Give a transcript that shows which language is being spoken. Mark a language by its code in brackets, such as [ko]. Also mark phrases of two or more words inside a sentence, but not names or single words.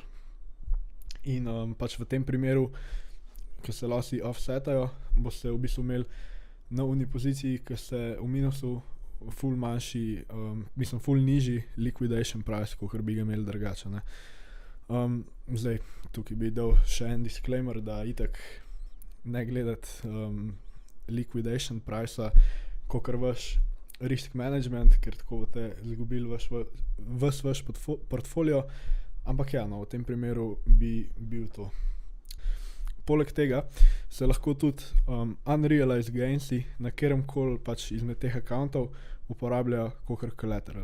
[sl] In pač v tem primeru, ko se losi offsetajo, boste v bistvu imeli na uni poziciji, ki ste v minusu, ful manjši, ful nižji [en] liquidation price, [sl] kot bi ga imeli drugače, ne. Zdaj, tukaj bi dal še en disclaimer, da itak ne gledati [en] liquidation price-a [sl] kakor vaš [en] risk management, [sl] ker tako boste izgubili vaš portfolio, ampak ja, no, v tem primeru bi bil to. Poleg tega se lahko tudi [en] unrealized gainsi [sl] na kateremkoli pač izmed teh akauntov uporabljajo kakor collateral.